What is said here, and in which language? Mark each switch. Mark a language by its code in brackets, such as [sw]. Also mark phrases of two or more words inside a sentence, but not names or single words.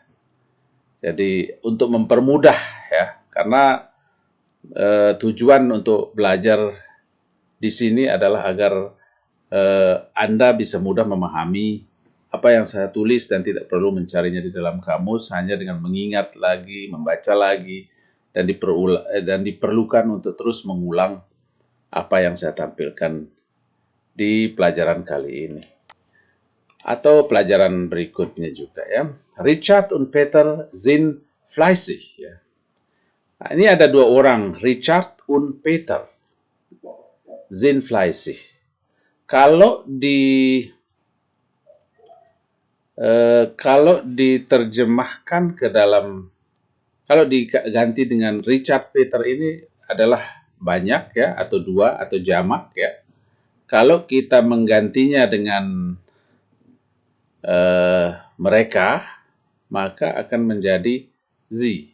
[id] Jadi untuk mempermudah, ya, karena tujuan untuk belajar di sini adalah agar Anda bisa mudah memahami apa yang saya tulis dan tidak perlu mencarinya di dalam kamus, hanya dengan mengingat lagi, membaca lagi, dan diperlukan untuk terus mengulang apa yang saya tampilkan di pelajaran kali ini. Atau pelajaran berikutnya juga, ya. [de] Richard und Peter sind fleißig, [id] ya. Nah, ini ada dua orang, [de] Richard und Peter sind fleißig. [id] Kalau diterjemahkan ke dalam, kalau diganti dengan Richard Peter ini adalah banyak, ya, atau dua, atau jamak, ya. Kalau kita menggantinya dengan mereka, maka akan menjadi sie.